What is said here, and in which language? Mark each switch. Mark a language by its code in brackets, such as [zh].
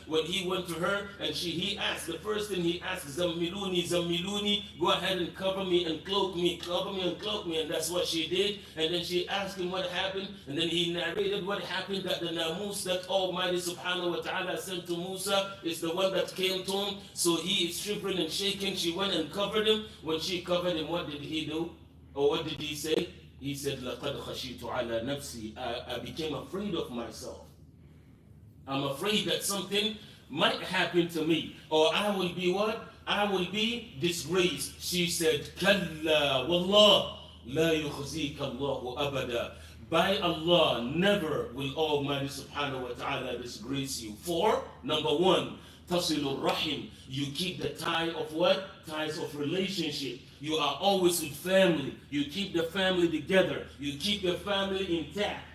[en] When he went to her, and he asked, the first thing he asked, Zammiluni, Zammiluni, go ahead and cover me and cloak me, cover me and cloak me. And that's what she did. And then she asked him what happened, and then he narrated what happened, that the namus that Almighty subhanahu wa ta'ala sent to Musa is the one that came to him. So he is shivering and shaking. She went and covered him. When she covered him, what did he do? Or what did he say? [ar] He said, لَقَدْ خَشِيتُ عَلَى نَفْسِي. [en] I became afraid of myself. I'm afraid that something might happen to me, or I will be what? I will be disgraced. [ar] She said, كَلَّا وَاللَّهِ لَا يُخْزِيكَ اللَّهُ أَبَدًا. [en] By Allah, never will Almighty subhanahu wa ta'ala disgrace you. For, number 1, tasilur rahim. You keep the tie of what? Ties of relationship. You are always with family. You keep the family together. You keep your family intact.